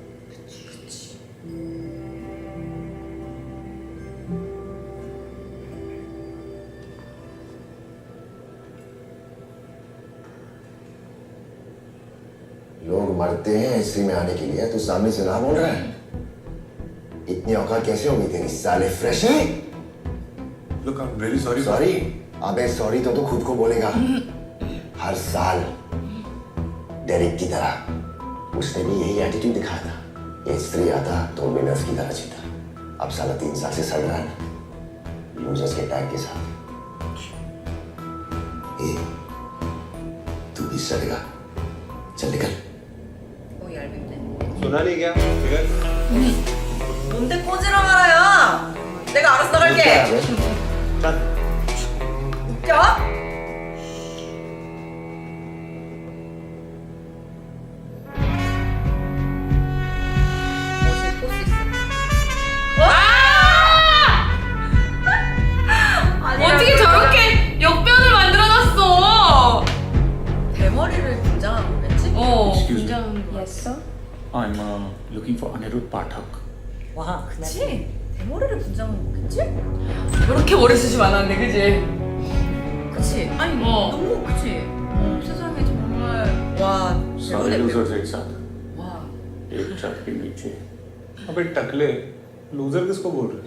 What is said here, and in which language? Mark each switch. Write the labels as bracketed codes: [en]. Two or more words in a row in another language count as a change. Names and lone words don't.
[hi] लोग मरते हैं हिस्ट्री में आने के लिए, तू सामने से ना बोल रहा है? इतनी औकात कैसे होगी तेरी साले फ्रेशी? [en] Look, I'm very sorry. [hi] सॉरी? अबे सॉरी तो खुद को बोलेगा। हर साल डेरिक की तरह उसने भी यही एटीट्यूड दिखाया था। ये स्त्री आता तो विनर्स की तरह जीता। अब साला 3 साल से सड़ रहा है ना लूजर्स के टैग के साथ। ए, तू भी सड़ेगा। चल निकल। [ko] 오 얇은데. [hi] सुना नहीं क्या? [ko] 뭔데 꼬지러 말아요? 내가 알아서 나갈게. [hi] चल [ko] 웃겨? 멋있게 볼수 있어. 아니라고. 어떻게 저렇게 역변을 만들어놨어? 대머리를 분장한 거겠지? [en] Excuse me. [ko] 굉장한 거. [en] Yes, sir. I'm looking for Anirudh Pathak. [ko] 와, 그치? 대머리를 분장한 거겠지? 그렇게 머리 쓰시면 안 하는데, 그지? 그치? 아니, 너무 그치? 세상에 정말 와, [hi] सारे [ko] 배우네, [hi] losers [ko] 배우. [hi] एक साथ, [ko] 와, [hi] एक छत के नीचे। अबे टकले लूजर किसको बोल रहे?